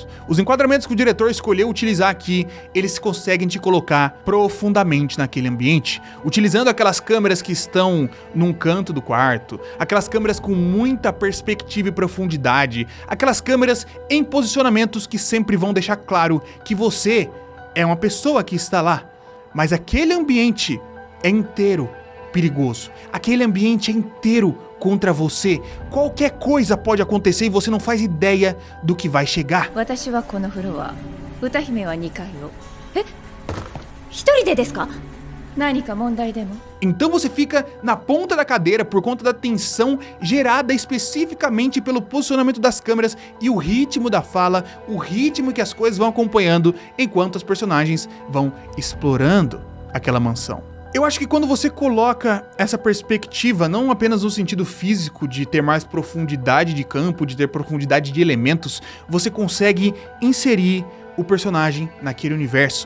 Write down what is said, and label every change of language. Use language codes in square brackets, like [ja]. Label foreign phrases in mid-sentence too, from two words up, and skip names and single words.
[pt] Os enquadramentos que o diretor escolheu utilizar aqui, eles conseguem te colocar profundamente naquele ambiente, utilizando aquelas câmeras que estão num canto do quarto, aquelas câmeras com muita perspectiva e profundidade, aquelas câmeras em posicionamentos que sempre vão deixar claro que você é uma pessoa que está lá, mas aquele ambiente é inteiro perigoso. Aquele ambiente é inteiro contra você. Qualquer coisa pode acontecer e você não faz ideia do que vai chegar. [ja] 私はこのフロア、歌姫は2階を。一人でですか？何か問題でも？ [pt] Então você fica na ponta da cadeira por conta da tensão gerada especificamente pelo posicionamento das câmeras e o ritmo da fala, o ritmo que as coisas vão acompanhando enquanto os personagens vão explorando aquela mansão. Eu acho que quando você coloca essa perspectiva, não apenas no sentido físico de ter mais profundidade de campo, de ter profundidade de elementos, você consegue inserir o personagem naquele universo.